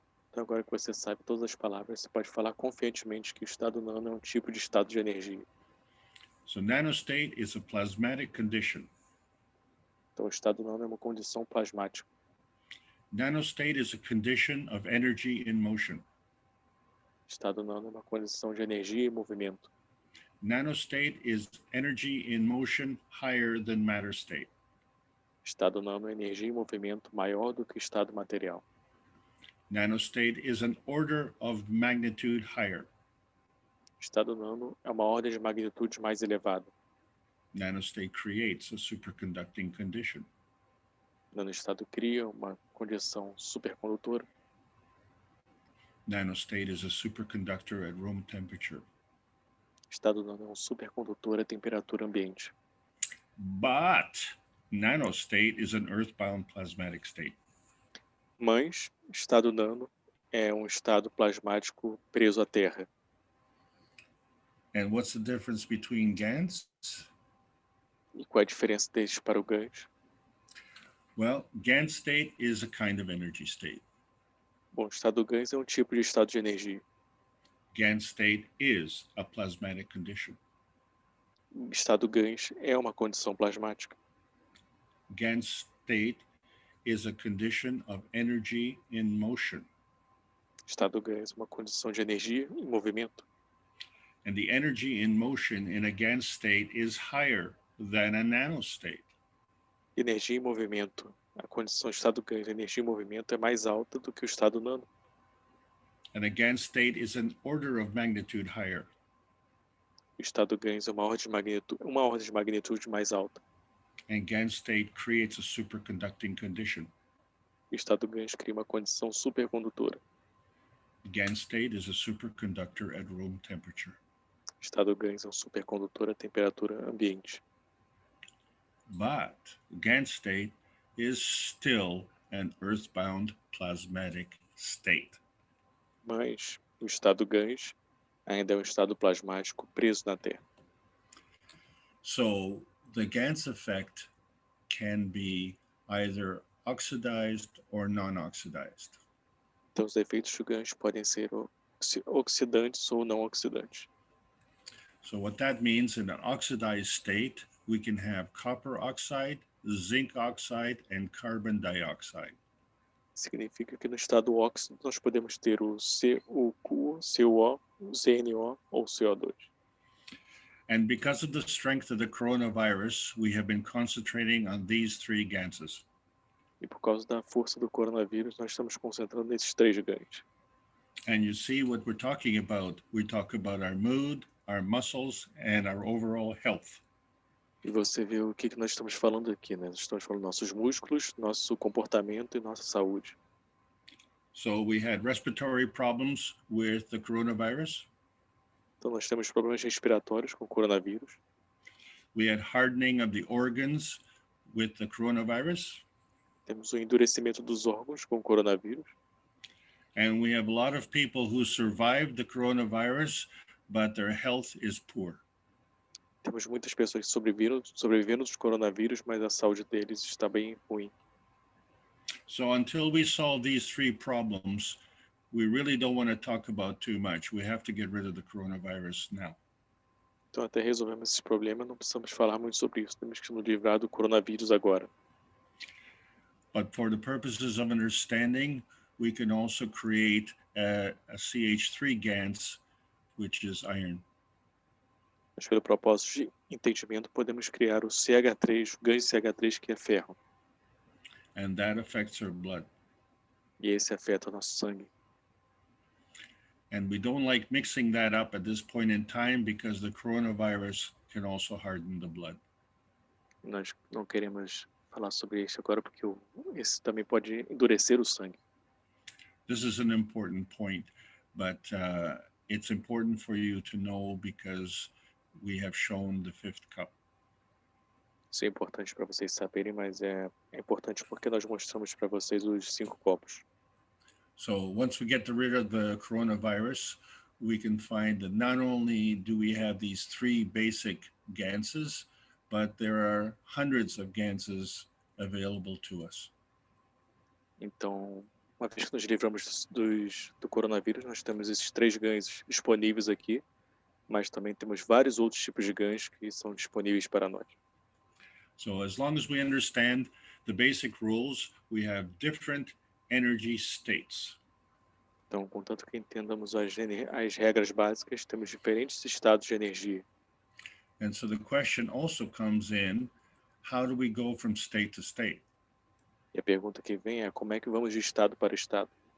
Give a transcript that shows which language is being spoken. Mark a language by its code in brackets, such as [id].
[pt] Então agora que você sabe todas as palavras, você pode falar confiantemente que o estado nano é um tipo de estado de energia. [en] So nanostate is a plasmatic condition. [pt] Então o estado nano é uma condição plasmática. [en] Nanostate is a condition of energy in motion. [pt] Estado nano é uma condição de energia e movimento. [en] Nanostate is energy in motion higher than matter state. [pt] Estado nano é energia em movimento maior do que o estado material. [en] Nanostate is an order of magnitude higher. [pt] Estado nano é uma ordem de magnitude mais elevada. [en] Nanostate creates a superconducting condition. [pt] Nanoestado cria uma condição supercondutora. [en] Nanostate is a superconductor at room temperature. [pt] Estado nano é um supercondutor a temperatura ambiente. [en] But nanostate is an earthbound plasmatic state. [pt] Mas estado nano é um estado plasmático preso à Terra. [en] And what's the difference between Gans? [pt] E qual é a diferença deles para o Gans? [en] Well, Gans state is a kind of energy state. [pt] Bom, o estado Gans é um tipo de estado de energia. [en] Gans state is a plasmatic condition. [pt] O estado Gans é uma condição plasmática. [en] Gans state is a condition of energy in motion. [pt] Estado Gans é uma condição de energia em movimento. [en] And the energy in motion in a Gans state is higher than a nanostate. [pt] Energia em movimento. A condição estado Gans, energia em movimento, é mais alta do que o estado nano. [en] And a Gans state is an order of magnitude higher. [pt] O estado Gans é uma ordem de magnitude mais alta. [en] And Gans state creates a superconducting condition. [pt] O estado Gans cria uma condição supercondutora. [en] Gans state is a superconductor at room temperature. [pt] O estado Gans é um supercondutor a temperatura ambiente. [en] But Gans state is still an earthbound plasmatic state. [pt] Mas o estado Gans ainda é um estado plasmático preso na Terra. [en] So the Gans effect can be either oxidized or non-oxidized. [pt] Então os efeitos do Gans podem ser oxidantes ou não oxidantes. [en] So what that means, in an oxidized state, we can have copper oxide, zinc oxide, and carbon dioxide. [pt] Significa que no estado óxido nós podemos ter o CO, o ZNO ou CO2. [en] And because of the strength of the coronavirus, we have been concentrating on these three Ganses. [pt] E por causa da força do coronavírus, nós estamos concentrando nesses 3 Gans. [en] And you see what we're talking about. We talk about our mood, our muscles, and our overall health. [pt] E você vê o que nós estamos falando aqui, né? Nós estamos falando nossos músculos, nosso comportamento e nossa saúde. [en] So we had respiratory problems with the coronavirus. [pt] Então nós temos problemas respiratórios com o coronavírus. [en] We had hardening of the organs with the coronavirus. [pt] Temos o endurecimento dos órgãos com o coronavírus. [en] And we have a lot of people who survived the coronavirus, but their health is poor. [pt] Temos muitas pessoas que sobrevivendo dos coronavírus, mas a saúde deles está bem ruim. [en] So until we solve these three problems, we really don't want to talk about too much. We have to get rid of the coronavirus now. [pt] Então, até resolvermos esse problema, não precisamos falar muito sobre isso. Temos que nos livrar do coronavírus agora. [en] But for the purposes of understanding, we can also create a CH3 Gans, which is iron. [pt] Mas pelo propósito de entendimento, podemos criar o CH3, o Gans CH3, que é ferro. [en] And that affects our blood. [pt] E esse afeta o nosso sangue. [en] And we don't like mixing that up at this point in time because the coronavirus can also harden the blood. [pt] Nós não queremos falar sobre isso agora porque esse também pode endurecer o sangue. [en] This is an important point, but it's important for you to know because we have shown the fifth cup. [pt] Isso é importante para vocês saberem, mas é importante porque nós mostramos para vocês os 5 copos. [en] So once we get rid of the coronavirus, we can find that not only do we have these 3 basic Ganses, but there are hundreds of Ganses available to us. [pt] Então, uma vez que nos livramos do coronavírus, nós temos esses 3 Gans disponíveis aqui, mas também temos vários outros tipos de Gans que são disponíveis para nós. [en] So as long as we understand the basic rules, we have different energy states. [pt] Então, contanto que entendamos as regras básicas, temos diferentes estados de energia. [en] And so the question also comes in, how do we go from state to state? [pt] E a pergunta que vem é como é que vamos de estado para estado?